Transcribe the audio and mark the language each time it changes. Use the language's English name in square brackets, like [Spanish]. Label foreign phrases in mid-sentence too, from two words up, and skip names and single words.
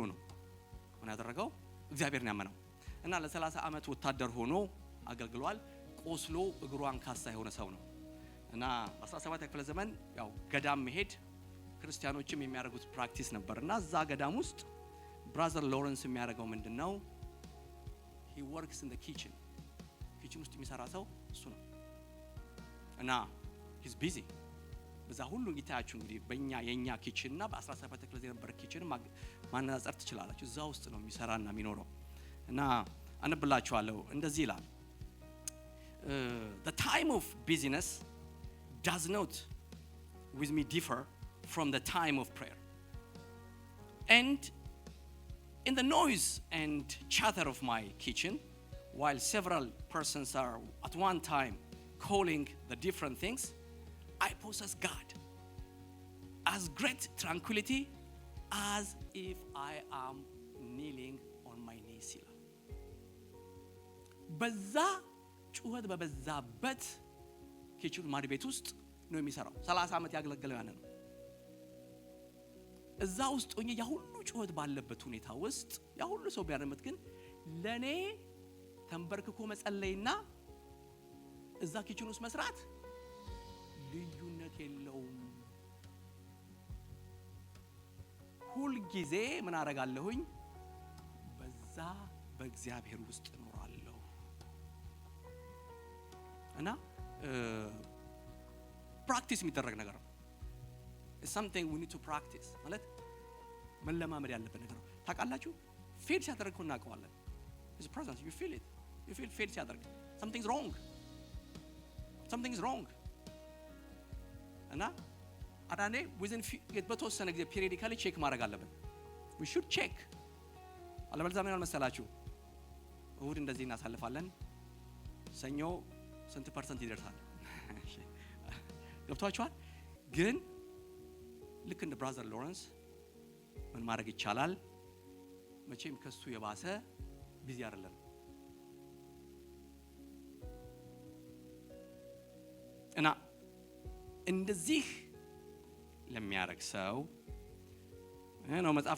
[Amharic] ነው ምን ያደረገው እግዚአብሔርን ያመነው እና ለ30 ዓመት ወታደር ሆኖ አገልግሏል። ቆስሎ እግሩ አንካሳ የሆነ ሰው ነው እና በ17 ክፍለ ዘመን ያው ገዳም መሄድ ክርስቲያኖችም የሚያደርጉት ፕራክቲስ ነበርና እዛ ገዳም ውስጥ ብራዘር ሎረንስ የሚያደርገው ምንድነው [English] he works in the kitchen [Amharic] ውስጥ የሚሰራ ሰው እሱ ነው እና [English] he's busy [Amharic] በዛ ሁሉ እንግታያችሁ እንግዲህ በእኛ የኛ ኪችን እና በ17 ክፍለ ዘመን የነበረ ኪችን ማነጻጸር ትችላላችሁ። እዛ ውስጥ ነው የሚሰራና የሚኖረው እና አንብላችኋለሁ እንደዚህ ይላል [English] the time of busyness does not with me differ from the time of prayer and in the noise and chatter of my kitchen while several persons are at one time calling the different things I possess God as great tranquility as if I am kneeling on my knees ይላል። [Amharic] በዛ ጩኸት በበዛበት ኪችኑ ማድ ቤት ውስጥ ነው የሚሰራው 30 ዓመት ያገለገለው ያነ ነው። እዛ ውስጥ ሆኜ ያ ሁሉ ጩኸት ባለበት ሁኔታ ውስጥ ያ ሁሉ ሰው ቢያደምጥ ግን ለኔ ተንበርክኮ መጸለይና እዛ ኪችኑ ውስጥ መስራት ልዩነት የለውም። ሁሉ ጊዜ ምን አረጋለሁኝ በዛ በእግዚአብሔር ውስጥ እኖራለሁ እና ፕራክቲስ የሚደረግ ነገር ነው። [English] it's something we need to practice [Amharic] ማለት መለማመድ ያለበት ነገር ነው። ታውቃላችሁ ፌል ሲያደርግ እኮ እናውቀዋለን። [English] his presence you feel it you feel [Amharic] ፌል ሲያደርግ something's wrong እና አዳኔ within በተወሰነ ጊዜ periodically ቼክ ማድረግ አለብን። [English] we should check [Amharic] አለበለዚያ ምን መሰላችሁ እሁድ እንደዚህ እናሳልፋለን ሰኞ ስንት ፐርሰንት ይደርሳል ገብቷችኋል? ግን ልክ እንደ ብራዘር ሎረንስ ምን ማድረግ ይቻላል? መቼም ከሱ የባሰ ቢዚ አይደለም እና እንደዚህ ለሚያረግ ሰው ነው መጽሐፍ